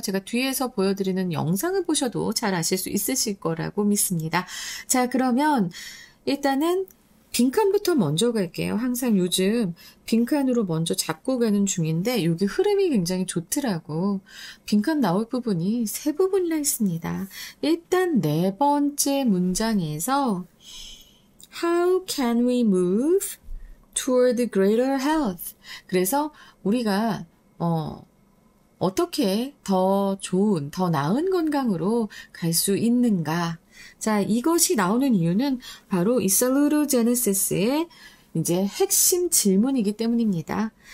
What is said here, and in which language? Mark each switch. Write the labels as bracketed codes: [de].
[ko] 제가 뒤에서 보여드리는 영상을 보셔도 잘 아실 수 있으실 거라고 믿습니다. 자, 그러면 일단은 빈칸부터 먼저 갈게요. 항상 요즘 빈칸으로 먼저 잡고 가는 중인데 여기 흐름이 굉장히 좋더라고. 빈칸 나올 부분이 세 부분이나 있습니다. 일단 네 번째 문장에서 [en] How can we move toward greater health? [ko] 그래서 우리가 어떻게 더 좋은, 더 나은 건강으로 갈 수 있는가? 자, 이것이 나오는 이유는 바로 이 사lutogenesis의 이제 핵심 질문이기 때문입니다.